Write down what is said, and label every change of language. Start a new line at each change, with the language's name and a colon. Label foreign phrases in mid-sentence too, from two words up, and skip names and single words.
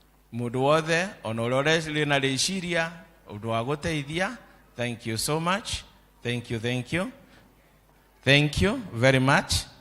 Kikuyu: mundu wothe ona uria ureciri na riciria undu wa guteithia.
English: Thank you so much. Thank you very much.